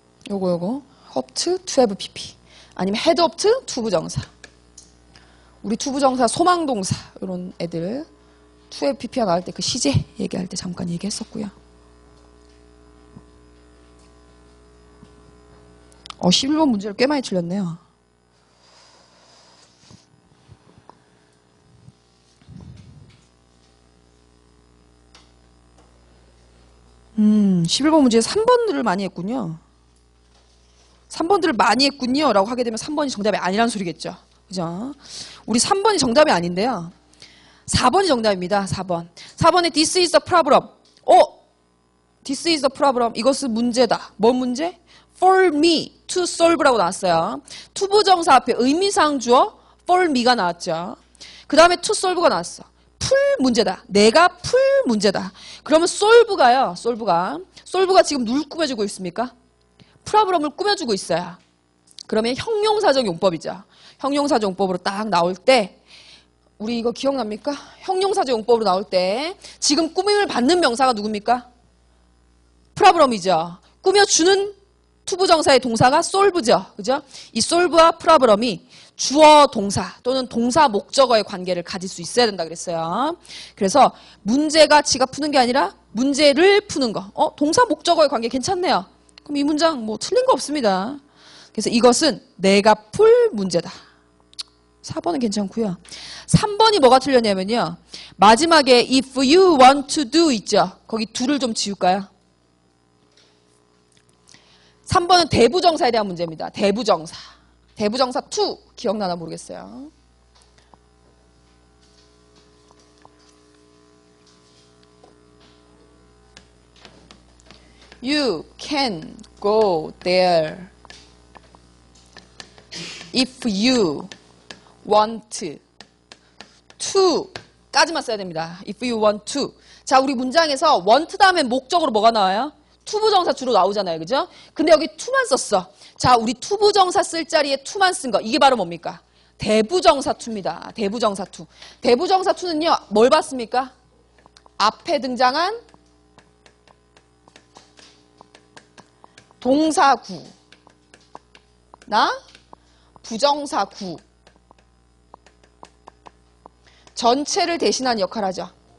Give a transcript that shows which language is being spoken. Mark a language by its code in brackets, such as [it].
[ko] 요거 hoped to have pp 아니면 had hoped 투부정사. 우리 투부정사 소망동사 이런 애들 to have pp가 나올 때 그 시제 얘기할 때 잠깐 얘기했었고요. 11번 문제를 꽤 많이 틀렸네요. 11번 문제에 3번들을 많이 했군요. 3번들을 많이 했군요 라고 하게 되면 3번이 정답이 아니라는 소리겠죠. 그죠? 우리 3번이 정답이 아닌데요. 4번이 정답입니다. 4번. [en] 4번에 this is the problem. this is the problem. 이것은 문제다. 뭔 문제? for me to solve라고 나왔어요. [ko] 투부정사 앞에 의미상 주어 for me가 나왔죠. 그 다음에 to solve가 나왔어. 풀 문제다. 내가 풀 문제다. 그러면 solve가요. solve가 지금 누굴 꾸며주고 있습니까? 프로브럼을 꾸며주고 있어요. 그러면 형용사적 용법이죠. 형용사적 용법으로 딱 나올 때 우리 이거 기억납니까? 형용사적 용법으로 나올 때 지금 꾸밈을 받는 명사가 누굽니까? 프로브럼이죠. 꾸며주는 투부정사의 동사가 solve죠. 그죠? 이 solve와 프로브럼이 주어 동사 또는 동사 목적어의 관계를 가질 수 있어야 된다 그랬어요. 그래서 문제가 지가 푸는 게 아니라 문제를 푸는 거. 동사 목적어의 관계 괜찮네요. 그럼 이 문장 뭐 틀린 거 없습니다. 그래서 이것은 내가 풀 문제다. 4번은 괜찮고요. 3번이 뭐가 틀렸냐면요. [en] 마지막에 if you want to do 있죠. [ko] 거기 do를 좀 지울까요? 3번은 대부정사에 대한 문제입니다. 대부정사. 대부정사 to 기억나나 모르겠어요. [en] You can go there if you want to 까지만 써야 됩니다. if you want to. [ko] 자, 우리 문장에서 want 다음에 목적으로 뭐가 나와요? 투부정사 주로 나오잖아요. 그죠? 근데 여기 to만 썼어. 자, 우리 투부정사 쓸 자리에 to만 쓴 거. 이게 바로 뭡니까? 대부정사 to입니다. 대부정사 to. 대부정사 to는요, 뭘 봤습니까? 앞에 등장한 동사구나 부정사구 전체를 대신한 역할 하죠.